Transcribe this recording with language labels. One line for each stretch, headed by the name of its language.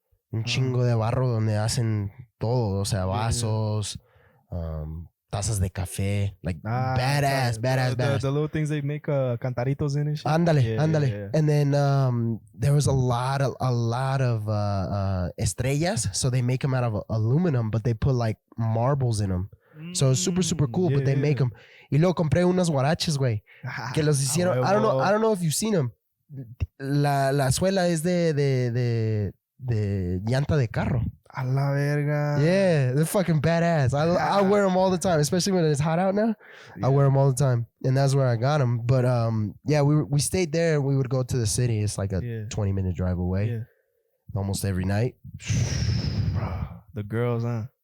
Spanish: Un chingo de barro donde hacen todo. O sea, vasos, tazas de café,
English: like badass. The little things they make cantaritos in and shit.
Spanish: Ándale.
English: And then there was a lot of estrellas, so they make them out of aluminum, but they put like marbles in them. So it's super cool, but they make them.
Spanish: Y luego compré unas guaraches, güey, que los hicieron.
English: I don't know if you've seen them.
Spanish: La suela es de llanta de carro. A la verga.
English: Yeah, they're fucking badass. I wear them all the time, especially when it's hot out now. I wear them all the time, and that's where I got them. But we stayed there, and we would go to the city. It's like a 20-minute drive away, almost every night. Bro, the girls, huh?